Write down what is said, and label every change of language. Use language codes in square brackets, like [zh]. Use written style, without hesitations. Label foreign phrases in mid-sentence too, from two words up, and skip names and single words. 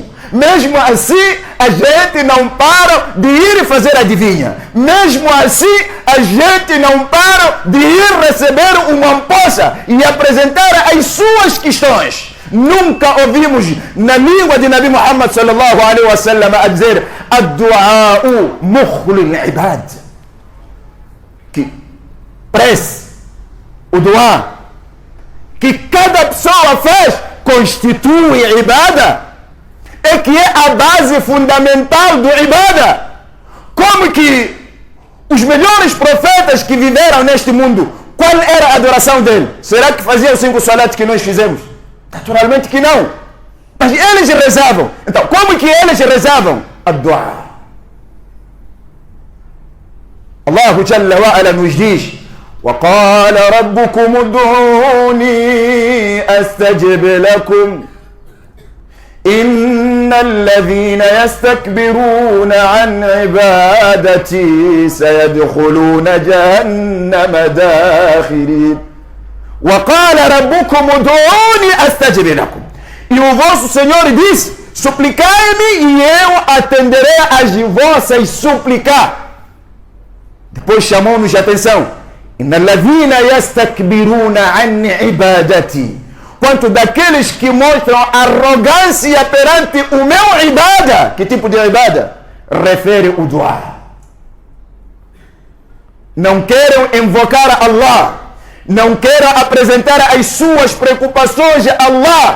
[pt] Mesmo assim, a gente não para de ir fazer adivinha. Mesmo assim, a gente não para de ir receber uma amposta e apresentar as suas questões. Nunca ouvimos na língua de Nabi Muhammad [ar] صلى الله عليه وسلم [pt] a dizer [ar] الدعاء مخ العبادة, [pt] que prece, o du'a que cada pessoa faz constitui ibada, é que é a base fundamental do ibada. Como que os melhores profetas que viveram neste mundo, qual era a adoração dele? Será que faziam os 5 salat que nós fizemos? Naturalmente que não. Mas eles rezavam. Então, como que eles rezavam? A dua. [ar] الله جل وعلا [pt] nos diz: [ar] وَقَالَ رَبُّكُمُ ادْعُونِي أَسْتَجِبْ لَكُمْ إِنَّ الَّذِينَ يَسْتَكْبِرُونَ عَنْ عِبَادَتِي سَيَدْخُلُونَ جَهَنَّمَ دَاخِرِينَ. وَقَالَ رَبُّكُمُ ادْعُونِي أَسْتَجِبْ لَكُمْ. [pt] E o vosso Senhor disse: suplicai-me e eu atenderei às vossas súplicas. Depois chamou-nos a atenção: [ar] إِنَّ الَّذِينَ يَسْتَكْبِرُونَ عَنْ عِبَادَتِي. [pt] Quanto daqueles que mostram arrogância perante o meu ibada. Que tipo de ibada? Refere o dua. Não querem invocar Allah, não querem apresentar as suas preocupações a Allah.